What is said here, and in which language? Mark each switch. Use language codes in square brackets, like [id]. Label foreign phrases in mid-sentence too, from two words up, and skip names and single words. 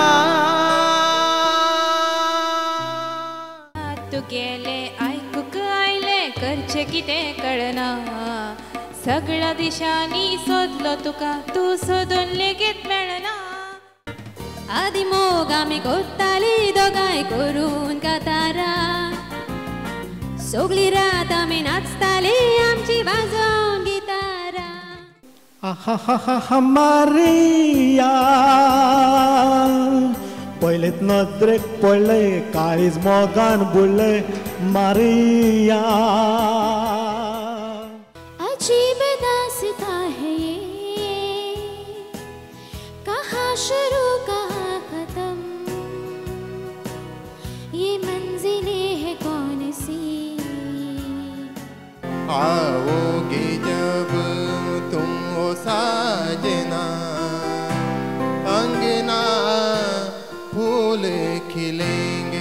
[kok] तुगेले आयकूंक आयले करचें कितें कळना सगळ्या दिशांनी सोदलो तुका तूं सोदून लेगीत मेळना आदी मोग आमी करताली दोगांय करून कातारा सगळी रात आमी नाचताली आमची वाजोवन गितारा आहा मारिया पयलेच नदरेक पडले काळीज मोगान बुडले मारिया [hi] अजीब दास्तां है ये कहाँ शुरू कहाँ खत्म ये मंजिलें है कौन सी आओगे जब तुम हो साजना अंगना फूल खिलेंगे